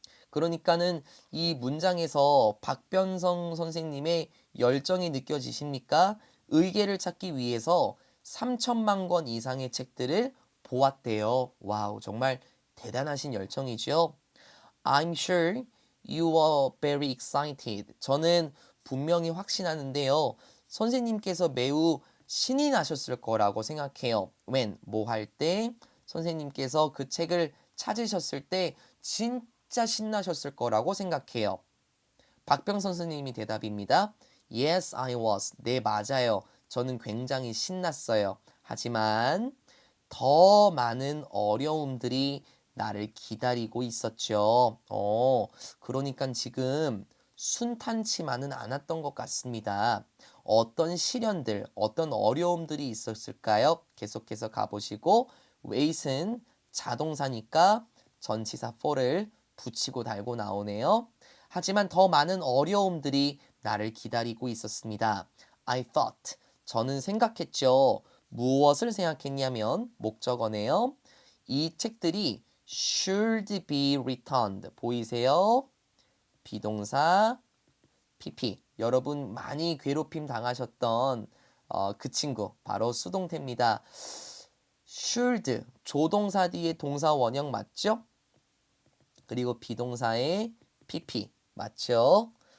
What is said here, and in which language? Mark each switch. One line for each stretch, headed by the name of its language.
Korean: 그러니까는 이 문장에서 박변성 선생님의 열정이 느껴지십니까? 의계를 찾기 위해서 3천만 권 이상의 책들을 보았대요. 와우, 정말 대단하신 열정이죠.
English: I'm sure you were very excited.
Korean: 저는 분명히 확신하는데요. 선생님께서 매우 신이 나셨을 거라고 생각해요. when, 뭐 할 때, 선생님께서 그 책을 찾으셨을 때 진짜 신나셨을 거라고 생각해요. 박병 선생님이 대답입니다.
English: Yes, I was.
Korean: 네, 맞아요. 저는 굉장히 신났어요. 하지만 더 많은 어려움들이 나를 기다리고 있었죠. 그러니까 지금 순탄치만은 않았던 것 같습니다. 어떤 시련들, 어떤 어려움들이 있었을까요? 계속해서 가보시고 wait은 자동사니까 전치사 for를 붙이고 달고 나오네요. 하지만 더 많은 어려움들이 나를 기다리고 있었습니다.
English: I thought.
Korean: 저는 생각했죠. 무엇을 생각했냐면 목적어네요. 이 책들이
English: should be returned.
Korean: 보이세요? 비동사 PP. 여러분 많이 괴롭힘 당하셨던 그 친구 바로 수동태입니다. should 조동사 뒤에 동사 원형 맞죠? 그리고 비동사의 PP 맞죠?